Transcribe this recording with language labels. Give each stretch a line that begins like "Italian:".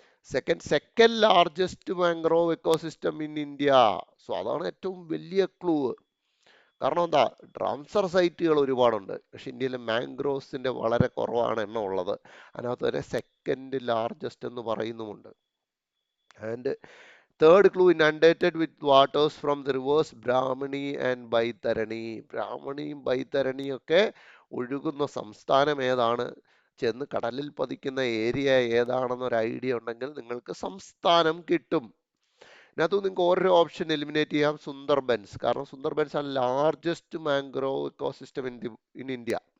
English: Second largest mangrove ecosystem in India.
Malayalam: So അതാണ് ഏറ്റവും വലിയ ക്ലൂ. കാരണം എന്താ, റാംസർ സൈറ്റുകൾ ഒരുപാടുണ്ട്, പക്ഷെ ഇന്ത്യയിലെ മാംഗ്രോവ്സിന്റെ വളരെ കുറവാണ് എണ്ണം ഉള്ളത്. അതിനകത്ത് തന്നെ സെക്കൻഡ് ലാർജസ്റ്റ് എന്ന് പറയുന്നുമുണ്ട്. And
English: Third clue, inundated with waters from the rivers Brahmani and Baitarani.
Malayalam: ബ്രാഹ്മണിയും ബൈതരണിയും ഒക്കെ ഒഴുകുന്ന സംസ്ഥാനം ഏതാണ്? ചെന്ന് കടലിൽ പതിക്കുന്ന ഏരിയ ഏതാണെന്നൊരു ഐഡിയ ഉണ്ടെങ്കിൽ നിങ്ങൾക്ക് സംസ്ഥാനം കിട്ടും. ഇതിനകത്ത് നിങ്ങൾക്ക് ഓരോ ഓപ്ഷൻ എലിമിനേറ്റ് ചെയ്യാം. സുന്ദർബൻസ്, കാരണം സുന്ദർബൻസ് ആണ് largest mangrove ecosystem in India.